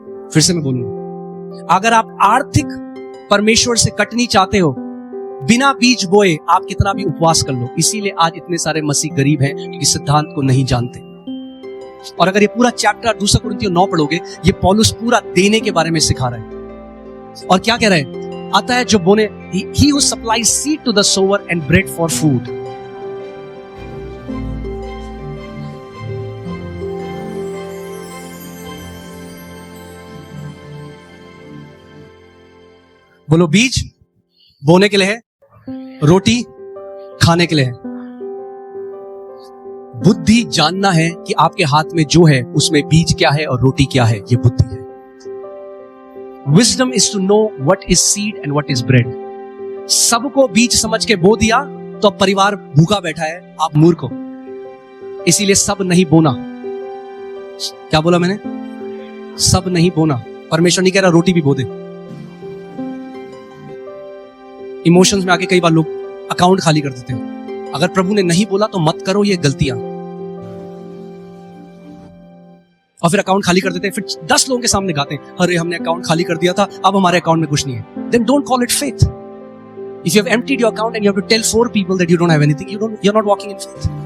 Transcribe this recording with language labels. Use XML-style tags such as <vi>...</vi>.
<hi>फिर से मैं बोलूंगा, अगर आप आर्थिक परमेश्वर से कटनी चाहते हो, बिना बीज बोए आप कितना भी उपवास कर लो। इसीलिए आज इतने सारे मसीह गरीब हैं क्योंकि सिद्धांत को नहीं जानते। और अगर ये पूरा चैप्टर 2 कुरिन्थियों 9 पढ़ोगे, ये पौलुस पूरा देने के बारे में सिखा रहा है। और क्या कह रहा है? आता है जो बोने,</hi> <en>he who supplies seed to the sower and bread for food.</en> <hi>बोलो, बीज बोने के लिए है, रोटी खाने के लिए है। बुद्धि जानना है कि आपके हाथ में जो है उसमें बीज क्या है और रोटी क्या है, ये बुद्धि है।</hi> <en>Wisdom is to know what is seed and what is bread.</en> <hi>सबको बीज समझ के बो दिया तो अब परिवार भूखा बैठा है, आप मूर्ख हो। इसीलिए सब नहीं बोना। क्या बोला मैंने? सब नहीं बोना। परमेश्वर नहीं कह रहा रोटी भी बो दे। इमोशंस में आके कई बार लोग अकाउंट खाली कर देते हैं। अगर प्रभु ने नहीं बोला तो मत करो ये गलतियां, और फिर अकाउंट खाली कर देते हैं। फिर 10 लोगों के सामने गाते हैं, अरे हमने अकाउंट खाली कर दिया था, अब हमारे अकाउंट में कुछ नहीं है।</hi> <en>Then don't call it faith. If you have emptied your account and you have to tell 4 people that you don't have anything, you're not walking in faith.</en>